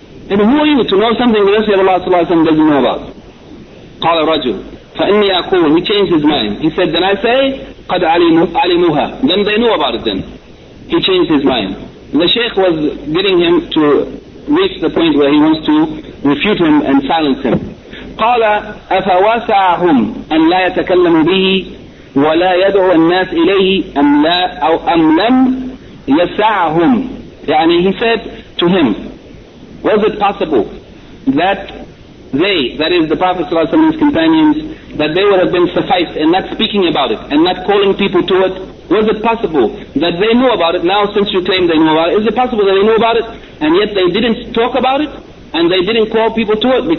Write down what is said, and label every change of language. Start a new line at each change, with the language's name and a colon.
English: And who are you to know something the Messenger of Allah sallallahu alayhi wa sallam doesn't know about?
Arabic: قال رجل فإني أقول,
English: he changed his mind. He said, then I say,
Arabic: قد علموها.
English: Then they knew about it then. He changed his mind. The Shaykh was getting him to reach the point where he wants to refute him and silence him.
Arabic: قال أفواسعهم أن لا يتكلموا به ولا يدعو الناس إليه أم لا أو أم لم يسعهم.
English: يعني he said to him, was it possible that they, that is the Prophet ﷺ and his companions, that they would have been sufficed in not speaking about it and not calling people to it? Was it possible that they knew about it? Now since you claim they knew about it, is it possible that they knew about it and yet they didn't talk about it and they didn't call people to it?